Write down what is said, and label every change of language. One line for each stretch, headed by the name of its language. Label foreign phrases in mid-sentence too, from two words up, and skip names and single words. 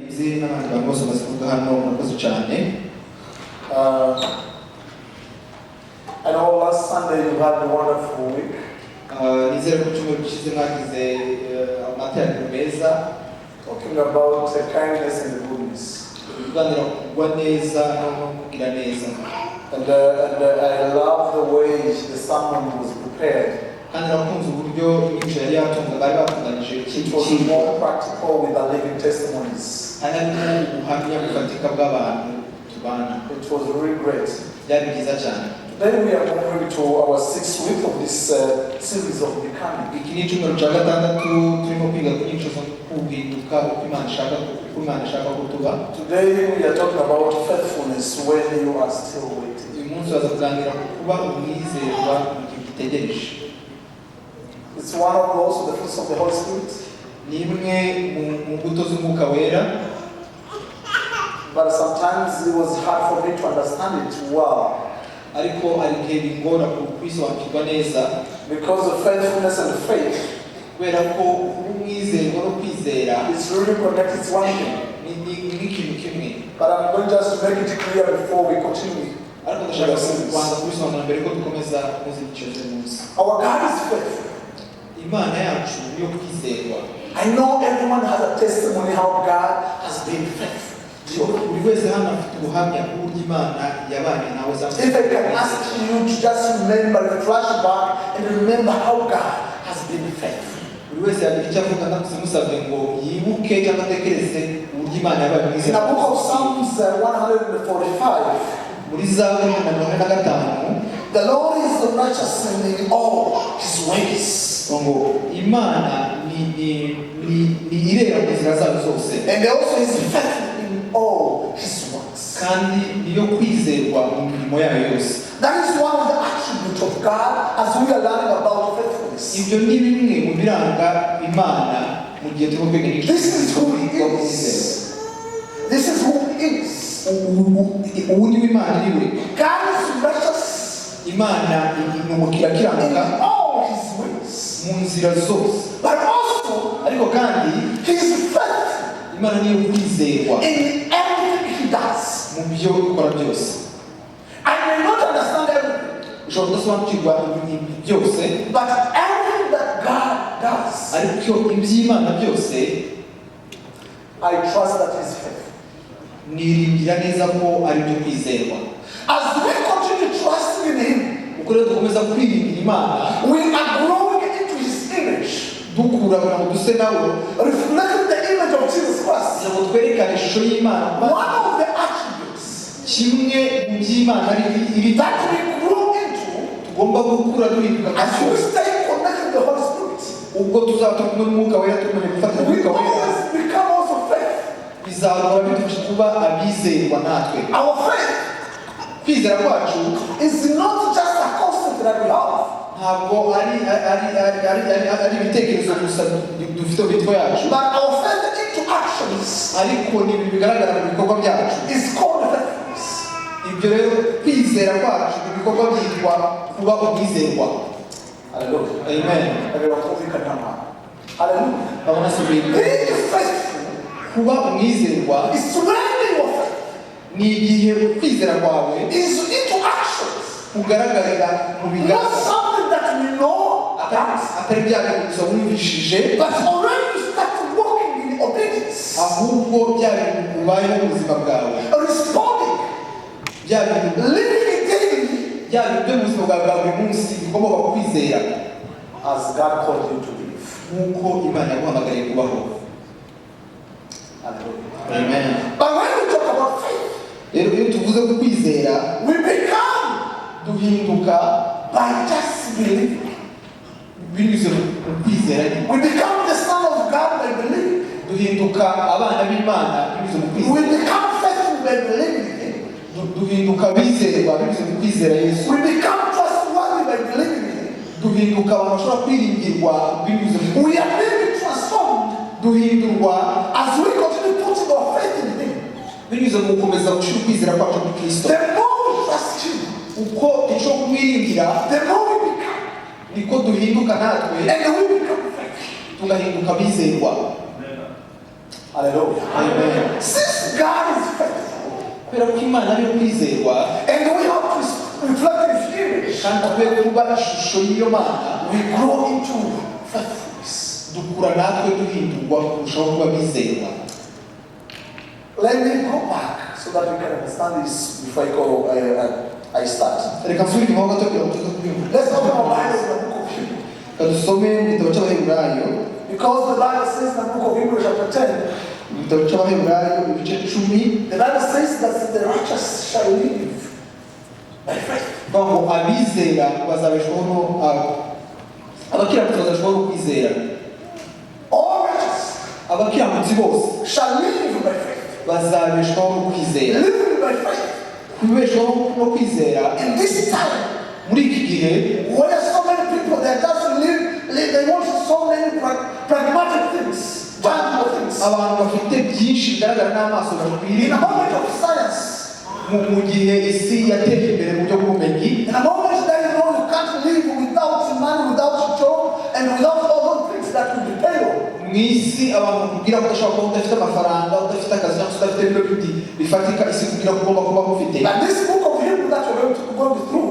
Kinyarwanda: sinzi n'abandi bantu bose basivuga hano murakoze cyane.
English: I know last Sunday you had a wonderful week.
Kinyarwanda: Nizere ko cyumweru gishize mwagize amateraniro meza
English: Talking about kindness and goodness.
Kinyarwanda: kuganira kugwa neza no kugira neza.
English: And I love the way the sermon was prepared.
Kinyarwanda: Kandi nakunze uburyo inyigisho yari yatunga bari batunganije
English: It was more practical with the living testimonies.
Kinyarwanda: harimo ubuhamya bufatika bw'abantu tubana.
English: It was really great.
Kinyarwanda: Byari byiza cyane.
English: Today we are moving to our 6th week of this series of becoming.
Kinyarwanda: Iki ni icyumweru cya gatandatu turimo kwiga ku nyigisho zo kuhinduka uko Imana ishaka ko tuba.
English: Today we are talking about faithfulness when you are still waiting.
Kinyarwanda: Uyu munsi baza kuganira ku kuba umwizerwa mu gihe ugitegereje.
English: It's one of also the fruits of the Holy Spirit.
Kinyarwanda: Ni imwe mu mbuto z'umwuka wera.
English: But sometimes it was hard for me to understand it well.
Kinyarwanda: Ariko ari igihe bingora kwisobanukirwa neza.
English: Because of faithfulness and faith.
Kinyarwanda: Kubera ko umwizerwa no kwizera.
English: It's really connected to one thing.
Kinyarwanda: Ni ikintu kimwe.
English: But I'm going just to make it clear before we continue.
Kinyarwanda: Ariko ndashaka kubanza kubisobanura mbere ko dukomeza muzi icyo munsi.
English: Our God is faithful.
Kinyarwanda: Imana yacu yo kwizerwa.
English: I know everyone has a testimony how God has been faithful.
Kinyarwanda: Buri wese hano afite ubuhamya bw'uburyo Imana yabanye nawe.
English: If I can ask you to just remember, flash back and remember how God has been faithful.
Kinyarwanda: Buri wese yagira icyo avuga ndakumusabye ngo yibuke cyangwa atekereze uburyo Imana yabaye mwiza.
English: In the book of Psalms 145,
Kinyarwanda: muri Zaburi 145,
English: the Lord is righteous in all His ways.
Kinyarwanda: ngo Imana ni irera mu nzira zayo zose.
English: And also is faithful in all His works.
Kinyarwanda: Kandi niyo kwizerwa mu mirimo yayo yose.
English: That is one of the attributes of God as we are learning about faithfulness.
Kinyarwanda: Ibyo ni bimwe mu biranga Imana mu gihe turimo kwiga inyigisho.
English: This is who He is. This is who He is.
Kinyarwanda: Ubu ni Imana iriwe.
English: God is righteous
Kinyarwanda: Imana ni umukiranuka
English: in all His ways.
Kinyarwanda: mu nzira zose.
English: But also,
Kinyarwanda: Ariko kandi
English: He is faithful
Kinyarwanda: Imana niyo kwizerwa
English: in everything He does.
Kinyarwanda: mu byo ikora byose.
English: I may not understand everything,
Kinyarwanda: Ushobora kudasobanukirwa ibintu byose,
English: but everything that God does,
Kinyarwanda: ariko iby'Imana byose
English: I trust that He is faithful.
Kinyarwanda: niringira neza ko ari byo kwizerwa.
English: As we continue trusting in Him,
Kinyarwanda: uko rero dukomeza kwiringira Imana,
English: we are growing into His image,
Kinyarwanda: dukura kugira ngo duse nawe,
English: reflecting the image of Jesus Christ.
Kinyarwanda: kugira ngo twerekane ishusho y'Imana.
English: One of the attributes
Kinyarwanda: Kimwe mu by'Imana iri
English: that we grow into
Kinyarwanda: tugomba gukura duhinduka
English: as we stay connected to the Holy Spirit,
Kinyarwanda: ubwo tuzaba turi kumwe n'umwuka wera, tumenye gufata
English: we
Kinyarwanda: umwuka wera,
English: always become also faithful.
Kinyarwanda: bizahora bidufasha kuba abizerwa natwe.
English: Our faith
Kinyarwanda: Kwizera kwacu
English: is not just a concept that we have.
Kinyarwanda: ntabwo ari ibitekerezo gusa dufite mu mitwe yacu,
English: But our faith into actions
Kinyarwanda: ariko ni ibintu bigaragara mu bikorwa byacu.
English: is called faithfulness.
Kinyarwanda: Ibyo rero kwizera kwacu ibikorwa byitwa kuba umwizerwa.
English: Hallelujah. Amen. Hallelujah. Babona subiri. Being faithful
Kinyarwanda: Kuba umwizerwa
English: is to render your faith
Kinyarwanda: ni igihe kwizera kwawe
English: is into actions.
Kinyarwanda: kugaragarira mu
English: Not
Kinyarwanda: bigaragara,
English: something that we know about,
Kinyarwanda: atari bya bintu gusa wumvishije,
English: but already you start walking in obedience,
Kinyarwanda: ahubwo bya bintu ubayeho mu buzima bwawe,
English: responding,
Kinyarwanda: bya bintu
English: living it daily
Kinyarwanda: bya bintu byo mu buzima bwawe bwa buri munsi bikomoka ku kwizera,
English: as God called you to live.
Kinyarwanda: nk'uko Imana yaguhamagariye kubaho.
English: Hallelujah. Amen. But when we talk about faith,
Kinyarwanda: Rero iyo tuvuze ku kwizera,
English: we become
Kinyarwanda: duhinduka
English: by just believing.
Kinyarwanda: binyuze mu kwizera.
English: We become the son of God by believing.
Kinyarwanda: Duhinduka abana b'Imana binyuze mu
English: We
Kinyarwanda: kwizera.
English: become faithful by believing Him.
Kinyarwanda: Duhinduka bizerwa binyuze mu kwizera Yesu.
English: We become trustworthy by believing Him.
Kinyarwanda: Duhinduka abantu bashobora kwiringirwa binyuze mu
English: We are being transformed
Kinyarwanda: duhindurwa
English: as we continue putting our faith in Him.
Kinyarwanda: binyuze mu gukomeza gushyira ukwizera kwacu muri Kristo.
English: The more we trust Him,
Kinyarwanda: Uko icyo kumwiringira
English: the more we become.
Kinyarwanda: niko duhinduka natwe,
English: And we become faithful.
Kinyarwanda: tugahinduka bizerwa.
English: Hallelujah. Amen.
Kinyarwanda: kubera ko Imana ari ukwizerwa
English: and we have to reflect His image.
Kinyarwanda: kandi tukwiye kuba ishusho y'iyo Mana,
English: We grow into faithfulness.
Kinyarwanda: dukura natwe duhindurwa kurushaho kuba bizerwa.
English: Let me go back so that we can understand this before I start.
Kinyarwanda: Reka nsubire inyuma gato kugira ngo tuze kubyumva.
English: Let's open our Bibles in the book of Hebrews.
Kinyarwanda: Kadusome mu gitabo cy'Abaheburayo,
English: Because the Bible says in the book of Hebrews chapter 10,
Kinyarwanda: mu gitabo cy'Abaheburayo ibice 10,
English: the Bible says that the righteous shall live by faith.
Kinyarwanda: ngo abizera bazabeshwaho abakiranutsi bazabeshwaho no kwizera.
English: All righteous
Kinyarwanda: Abakiranutsi bose
English: shall live by faith.
Kinyarwanda: bazabeshwaho no kwizera.
English: Living by faith.
Kinyarwanda: Kubeshwaho no kwizera
English: In this time,
Kinyarwanda: muri iki gihe,
English: where so many people they just live, they want so many pragmatic things, tangible things.
Kinyarwanda: abantu bafite byinshi bigaragara n'amaso
English: In
Kinyarwanda: bakwiriye
English: a moment of science,
Kinyarwanda: mu gihe isi yateye imbere mu buryo bw'ubumenyi,
English: in a moment that you know you can't live without money, without job, and without all those things that will be paid on.
Kinyarwanda: mu isi abantu kubwira ko udashobora kuba udafite amafaranga, udafite akazi cyangwa se udafite ibyo biti bifatika isi kubwira ko ugomba kuba mufite.
English: But this book of Hebrews that we're going through